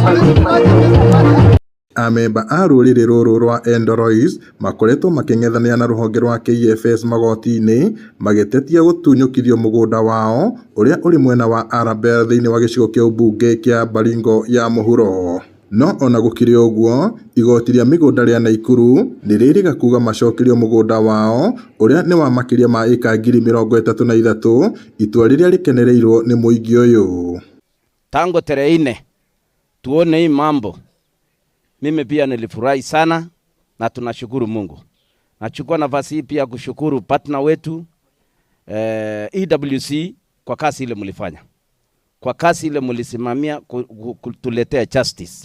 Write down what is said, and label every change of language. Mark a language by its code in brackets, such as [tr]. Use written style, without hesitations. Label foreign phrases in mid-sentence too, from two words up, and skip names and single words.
[ki] Amemba a rũrĩrĩ rũrũ rwa Endorois makoretwo makĩng'ethanĩra na rũhonge rwa KFS magoti-inĩ magĩtetia gũtunyũkithio mũgũnda wao ũrĩa ũrĩ mwena wa Arabel thĩinĩ wa gĩcigo kĩa ũmbunge kĩa Baringo ya mũhuro. No ona gũkĩrĩ ũguo, igoti rĩa mĩgũnda rĩa Naikuru nĩrĩrĩga kuga macokerio mũgũnda wao ũrĩa nĩ wa makĩria ma ĩka 33,000, itua rĩrĩa rĩkenereirwo nĩ mũingĩ ũyũ. [sw] Tangu tarehe 4 tuone hii mambo, mimi pia nilifurahi sana na tunashukuru Mungu. Nachukua nafasi hii pia kushukuru partner wetu EWC kwa kazi ile mlifanya. Kwa kazi ile mlisimamia kutuletea justice.